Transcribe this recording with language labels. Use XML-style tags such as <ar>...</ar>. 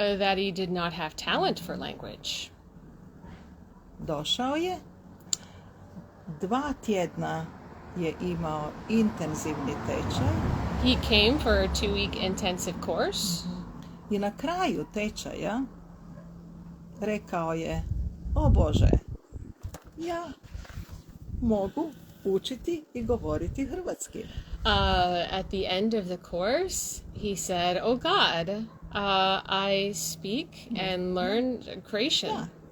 <en>that he did not have talent for language.</en> <hr>Došao je, 2 tjedna je imao intenzivni tečaj</hr> <en>He came for a 2-week intensive course.</en> <hr>i na kraju tečaja rekao je: o Bože, ja mogu učiti i govoriti hrvatski.</hr> <en>At the end of the course, he said, "Oh God, I speak and learn Croatian.</en>